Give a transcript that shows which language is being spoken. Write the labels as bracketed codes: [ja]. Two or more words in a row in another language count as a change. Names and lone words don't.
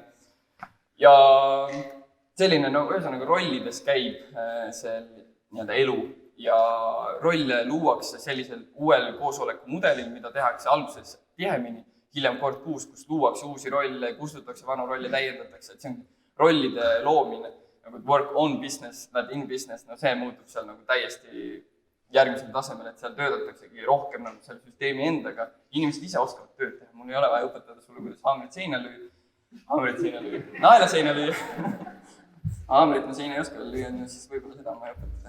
[et] Ja selline, ühesõnaga rollides käib see nii-öelda elu ja rolle luuakse sellisel uuel koosoleku mudelil, mida tehakse alguses tihemini, hiljem kord kuus, kus luuakse uusi rolle, kustutakse vanu rolle, täiendatakse, et see on rollide loomine, nagu [en] work on business, not in business, [et] see muutub seal nagu täiesti järgmisel tasemel, et seal töötataksegi rohkem nagu selle süsteemi endaga. Inimesed ise oskavad tööd teha, mul ei ole vaja õpetada sulle, kuidas haamrit seina lüüa, naela seina lüüa. Haamrit ma seina ei oska veel lüüa, siis võib-olla seda ma ei õpetada.